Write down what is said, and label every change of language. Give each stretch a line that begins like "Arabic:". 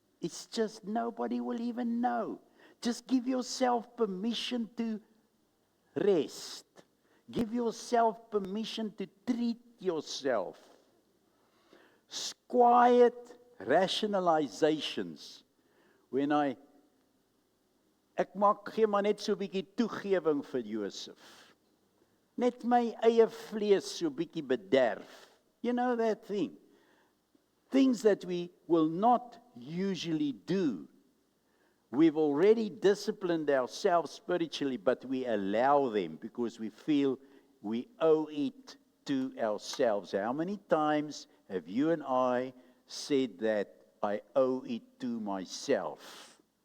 English: It's just nobody will even know. Just give yourself permission to rest. Give yourself permission to treat yourself. Quiet rationalizations.
Afrikaans: When ek gee maar net so 'n bietjie toegewing vir Josef. Net my eie vlees so 'n bietjie bederf.
English: You know that thing. Things that we will not usually do. We've already disciplined ourselves spiritually, but we allow them because we feel we owe it to ourselves. How many times have you and I said that I owe it to myself?